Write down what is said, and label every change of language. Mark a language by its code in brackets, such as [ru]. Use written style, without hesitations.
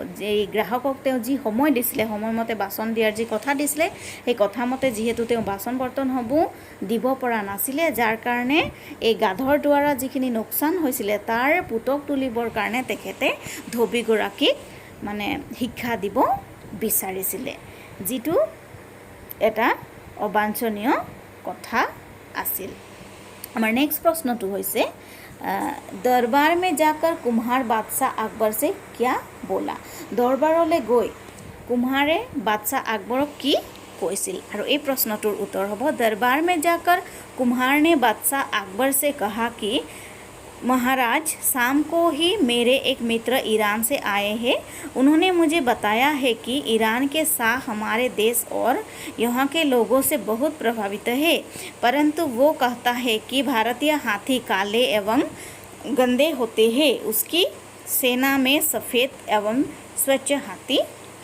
[as] এই গ্ৰাহকক তেওঁ যি সময় দিছিলে সময়মতে বাচন দিয়াৰ যি কথা দিছিলে সেই কথামতে যিহেতু তেওঁ বাচন বৰ্তনসমূহ দিব পৰা নাছিলে, যাৰ কাৰণে এই গাধৰ দ্বাৰা যিখিনি লোকচান হৈছিলে তাৰ পুতক তুলিবৰ কাৰণে তেখেতে ধোবী গৰাকীক মানে শিক্ষা দিব বিচাৰিছিলে, যিটো এটা অবাঞ্ছনীয় কথা আছিল। আমাৰ নেক্সট প্ৰশ্নটো হৈছে [hi] दरबार में जाकर कुम्हार बादशाह अकबर से क्या बोला? [as] दरबारলৈ গৈ कुम्हारे बादशाह अकबरক কি কৈছিল? আৰু এই প্ৰশ্নটোৰ উত্তৰ হ'ব [hi] दरबार में जाकर कुम्हार ने बादशाह अकबर से कहा कि महाराज शाम को ही मेरे एक मित्र ईरान से आए हैं। उन्होंने मुझे बताया है कि ईरान के शाह हमारे देश और यहाँ के लोगों से बहुत प्रभावित है, परंतु वो कहता है कि भारतीय हाथी काले एवं गंदे होते हैं, उसकी सेना में सफ़ेद एवं स्वच्छ हाथी है।